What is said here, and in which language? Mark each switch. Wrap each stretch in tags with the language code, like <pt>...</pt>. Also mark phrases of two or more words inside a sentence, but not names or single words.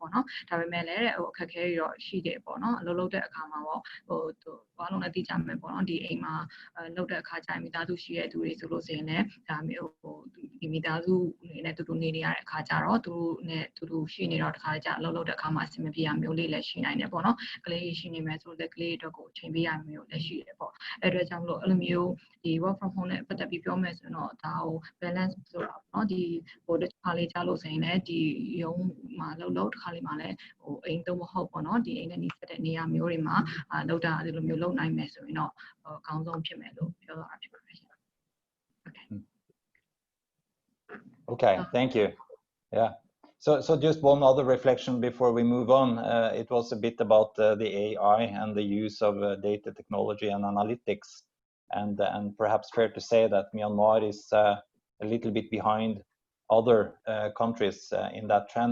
<my>ပေါ့နော်ဒါပေမဲ့လည်းအခက်အခဲတွေတော့ရှိတယ်ပေါ့နော်အလုပ်လုပ်တဲ့အခါမှာပေါ့ဘာလို့လဲသိကြမယ်ပေါ့နော်ဒီအိမ်မှာလုပ်တဲ့အခါကျရင်မိသားစုရှိတဲ့သူတွေဆိုလို့ဆိုရင်လည်းဒါ မျိုးဒီမိသားစုအနေနဲ့တူတူနေရတဲ့အခါကျတော့သူတို့နဲ့တူတူရှိနေတော့တခါကြအလုပ်လုပ်တဲ့အခါမှာအဆင်မပြေရမျိုးလေးလည်းရှိနိုင်တယ်ပေါ့နော်ကလေးရှိနေမယ်ဆိုတော့ကလေးအတွက်ကိုချိန်ပေးရမျိုးလည်းရှိတယ်ပေါ့အဲ့အတွက်ကြောင့်မလို့အဲ့လိုမျိုးဒီ</my> <en>work from home</en> <my>နဲ့ပတ်သက်ပြီးပြောမယ်ဆိုရင်တော့ဒါကို balance ဆိုတာပေါ့နော်ဒီတစ်ခါလေးကြားလို့ဆိုရင်လည်းဒီရုံးမှာလုပ်တစ်ခါလေးမှာလည်းအိမ်တော့မဟုတ်ပေါ့နော်ဒီအိမ်နဲ့နီးစပ်တဲ့နေရာမျိုးတွေမှာလုပ်တာဒီလိုမျိုးလုပ်နိုင်မယ်ဆိုရင်တော့အကောင်းဆုံးဖြစ်မယ်လို့ပြောတာဖြစ်ပါတယ်ရှင်</my> <en>Okay, thank you. Yeah. So just one other reflection before we move on. It was a bit about the AI and the use of data technology and analytics, and perhaps fair to say that Myanmar is a little bit behind other countries in that trend.</en>